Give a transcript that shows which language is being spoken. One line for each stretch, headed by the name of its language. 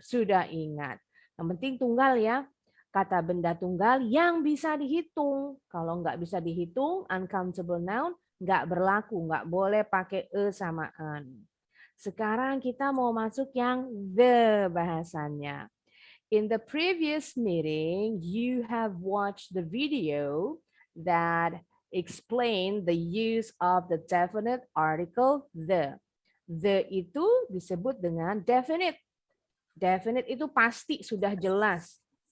Indonesian: Sudah ingat. Yang penting tunggal ya. Kata benda tunggal yang bisa dihitung. Kalau nggak bisa dihitung, uncountable noun, nggak berlaku. Nggak boleh pakai sama an. Sekarang kita mau masuk yang the bahasannya.
English: In the previous meeting, you have watched the video that explain the use of the definite article the.
Indonesian: The itu disebut dengan definite. Definite itu pasti sudah jelas.